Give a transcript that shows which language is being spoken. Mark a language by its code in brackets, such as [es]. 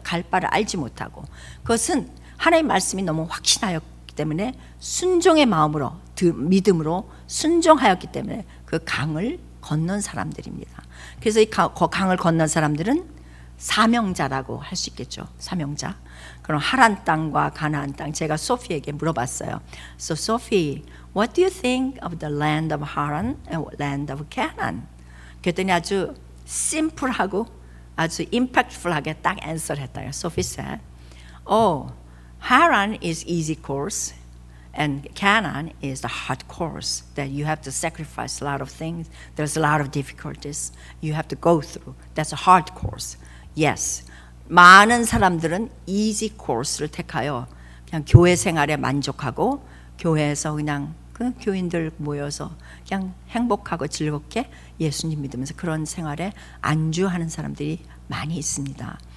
[ko] 갈 바를 알지 못하고. 그것은 하나님의 말씀이 너무 확신하였기 때문에 순종의 마음으로, 믿음으로 순종하였기 때문에 그 강을 건넌 사람들입니다. 그래서 이 강을 건넌 사람들은 사명자라고 할 수 있겠죠. 사명자. 그럼 하란 땅과 가나안 땅, 제가 소피에게 물어봤어요. [en] So Sophie, what do you think of the land of Haran and land of Canaan? [ko] 그랬더니 아주 심플하고 아주 [en] impactful [ko] 하게 딱 [en] answer [ko] 했다요. [en] Sophie said, "Oh, Haran is easy course, and Canaan is the hard course that you have to sacrifice a lot of things. There's a lot of difficulties you have to go through. That's a hard course." Yes. [ko] 많은 사람들은 [en] easy course [ko] 를 택하여 그냥 교회 생활에 만족하고 교회에서 그냥 그 교인들 모여서 그냥 행복하고 즐겁게 예수님 믿으면서 그런 생활에 안주하는 사람들이 많이 있습니다.